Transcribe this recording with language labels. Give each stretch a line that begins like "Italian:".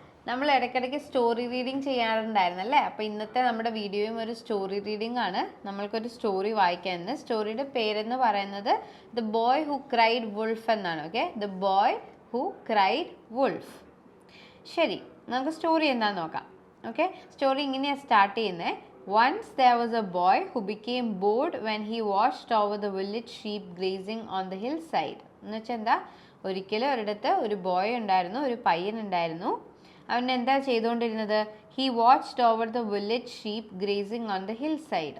Malayalam: നമ്മൾ ഇടയ്ക്കിടയ്ക്ക് story reading ചെയ്യാറുണ്ടായിരുന്നല്ലേ. അപ്പോൾ ഇന്നത്തെ നമ്മുടെ വീഡിയോയും ഒരു സ്റ്റോറി റീഡിംഗ് ആണ്. നമ്മൾക്കൊരു സ്റ്റോറി വായിക്കാനുണ്ട്. സ്റ്റോറിയുടെ പേരെന്ന് പറയുന്നത് the boy who cried wolf എന്നാണ്. Okay, the boy who cried wolf. ശരി, നമുക്ക് സ്റ്റോറി എന്താണെന്ന് നോക്കാം. ഓക്കെ, സ്റ്റോറി ഇങ്ങനെയാണ് സ്റ്റാർട്ട് ചെയ്യുന്നത്.
English: Once there was a boy who became bored when he watched over the village sheep grazing on the hillside.
Malayalam: എന്ന് വെച്ചാൽ എന്താ, ഒരിക്കലും ഒരിടത്ത് ഒരു ബോയ് ഉണ്ടായിരുന്നു, ഒരു പയ്യൻ ഉണ്ടായിരുന്നു. അവൻ എന്താ ചെയ്തുകൊണ്ടിരുന്നത്?
English: He watched over the village sheep grazing on the hill side.